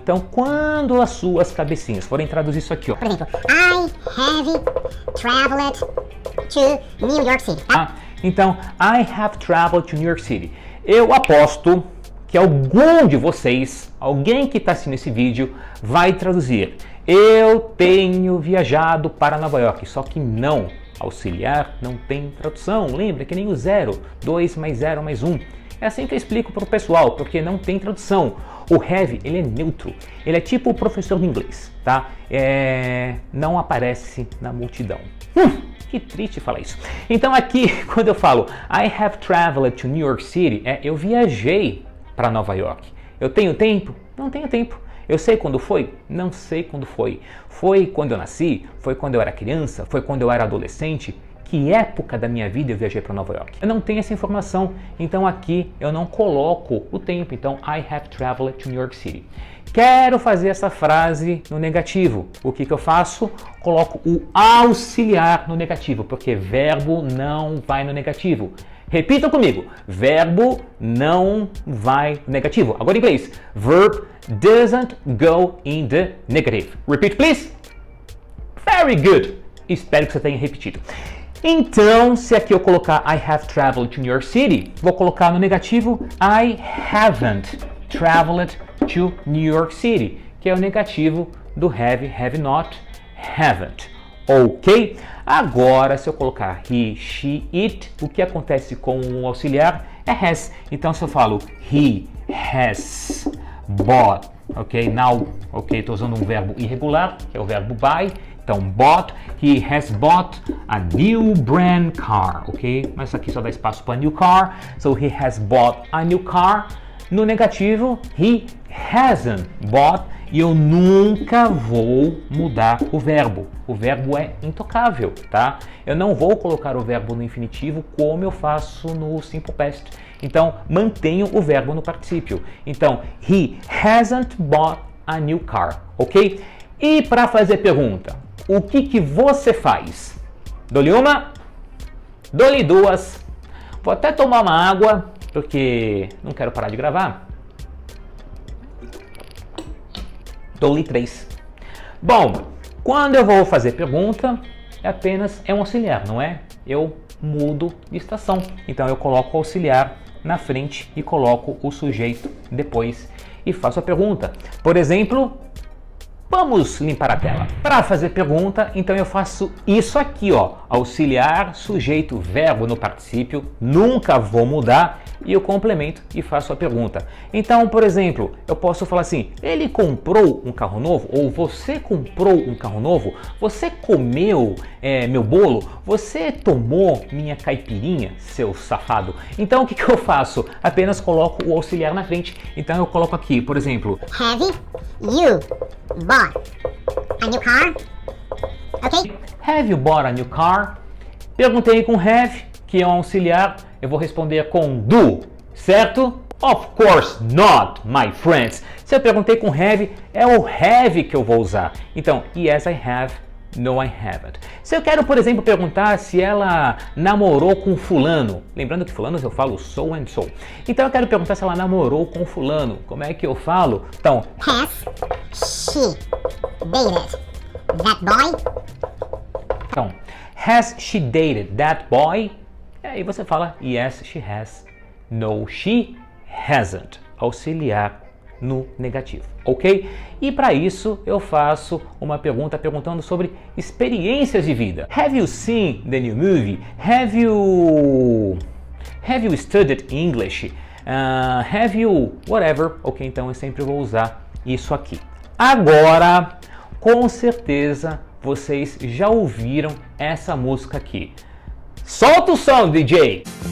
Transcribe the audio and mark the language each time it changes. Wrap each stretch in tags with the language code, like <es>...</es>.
<pt>Então, quando as suas cabecinhas forem traduzir isso aqui, ó.</pt> <en>Por exemplo, I have traveled to New York City. Ah, então, I have traveled to New York City.</en> <pt>Eu aposto que algum de vocês, alguém que está assistindo esse vídeo, vai traduzir. Eu tenho viajado para Nova York, só que não. Auxiliar não tem tradução. Lembra que nem o 0, 2 mais 0 mais 1. É assim que eu explico para o pessoal, porque não tem tradução. O have, ele é neutro. Ele é tipo o professor de inglês, tá? Não aparece na multidão. Que triste falar isso. Então aqui, quando eu falo I have traveled to New York City, eu viajei para Nova York. Eu tenho tempo? Não tenho tempo. Eu sei quando foi? Não sei quando foi. Foi quando eu nasci? Foi quando eu era criança? Foi quando eu era adolescente? que época da minha vida eu viajei para Nova York. Eu não tenho essa informação, então aqui eu não coloco o tempo.</pt> <en>Então, I have traveled to New York City.</en> <pt>Quero fazer essa frase no negativo. O que eu faço? Coloco o auxiliar no negativo, porque verbo não vai no negativo. Repitam comigo. Verbo não vai no negativo. Agora em inglês.</pt> <en>Verb doesn't go in the negative. Repeat, please. Very good.</en> <pt>Espero que você tenha repetido. Então, se aqui eu colocar I have traveled to New York City, vou colocar no negativo I haven't traveled to New York City, que é o negativo do have not, haven't. Ok? Agora, se eu colocar he, she, it, o que acontece com o auxiliar é has. Então, se eu falo he has bought, ok?</pt> <en>Now, ok?</en> <pt>Estou usando um verbo irregular, que é o verbo buy.</pt> <en>Então, bought, he has bought a new brand car, ok?</en> <pt>Mas aqui só dá espaço para new car.</pt> <en>So, he has bought a new car. No negativo, he hasn't bought.</en> <pt>E eu nunca vou mudar o verbo. O verbo é intocável, tá? Eu não vou colocar o verbo no infinitivo como eu faço no simple past. Então, mantenho o verbo no particípio.</pt> <en>Então, he hasn't bought a new car, ok?</en> <pt>E para fazer pergunta, o que você faz? Dou-lhe uma, dou-lhe duas. Vou até tomar uma água, porque não quero parar de gravar. Dou-lhe 3. Bom, quando eu vou fazer pergunta, é um auxiliar, não é? Eu mudo de estação. Então eu coloco o auxiliar na frente e coloco o sujeito depois e faço a pergunta. Por exemplo, vamos limpar a tela. Para fazer pergunta, então eu faço isso aqui, ó. Auxiliar, sujeito, verbo no particípio, nunca vou mudar e eu complemento e faço a pergunta. Então, por exemplo, eu posso falar assim, ele comprou um carro novo? Ou você comprou um carro novo? Você comeu meu bolo? Você tomou minha caipirinha, seu safado? Então, o que eu faço? Apenas coloco o auxiliar na frente. Então, eu coloco aqui, por exemplo,</pt> <en>Have you bought a new car? Ok? Have you bought a new car?</en> <pt>Perguntei com have, que é um auxiliar, eu vou responder com do, certo?</pt> <en>Of course not, my friends.</en> <pt>Se eu perguntei com have, é o have que eu vou usar. Então, yes, I have, no, I haven't. Se eu quero, por exemplo, perguntar se ela namorou com fulano, lembrando que fulano eu falo so and so. Então, eu quero perguntar se ela namorou com fulano. Como é que eu falo? Então,</pt> <en>Has she dated that boy? Então, has she dated that boy? E aí você fala, yes, she has. No, she hasn't.</en> <pt>Auxiliar no negativo, ok? E para isso eu faço uma pergunta perguntando sobre experiências de vida.</pt> <en>Have you seen the new movie? Have you studied English? Have you whatever?</en> <pt>Ok, então eu sempre vou usar isso aqui. Agora, com certeza, vocês já ouviram essa música aqui. Solta o som, DJ!</pt>